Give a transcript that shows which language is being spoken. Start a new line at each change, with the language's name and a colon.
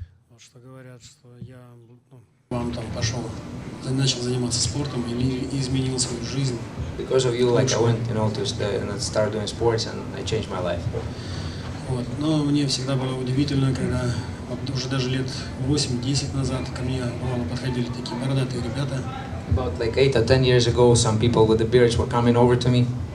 Russian: Вот что говорят, что я вам там пошел, начал заниматься спортом или изменил свою жизнь.
English: Because of you, like I went, to start doing sports and I changed my life.
Russian: Вот. Но мне всегда было удивительно, когда вот уже даже лет 8-10 назад ко мне бывало подходили такие бородатые ребята.
English: About like 8 or 10 years ago, some people with the beards were coming over to me.